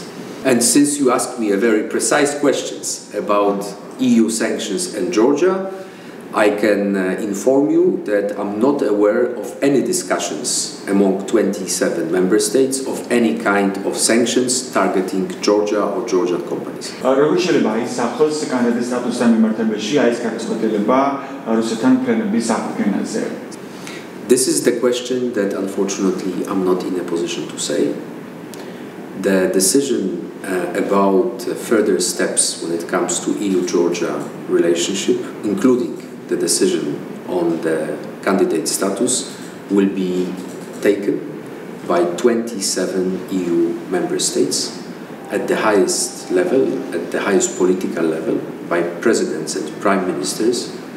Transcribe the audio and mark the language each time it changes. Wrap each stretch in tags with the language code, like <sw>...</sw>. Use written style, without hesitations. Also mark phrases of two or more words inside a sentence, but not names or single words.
<en>And since you asked me a very precise questions about EU sanctions and Georgia, I can inform you that I'm not aware of any discussions among 27 member states of any kind of sanctions targeting Georgia or Georgian companies.</en> <ka>როგორ შეიძლება ისახოს კანდიდატის სტატუსთან მიმართებაში ეს გადაწყვეტილება რუსეთთან ფრენების აღდგენაზე?</ka> <en>This is the question that unfortunately I'm not in a position to say. The decision about further steps when it comes to EU-Georgia relationship, including the decision on the candidate status, will be taken by 27 EU member states at the highest level, at the highest political level, by presidents and prime ministers.</en>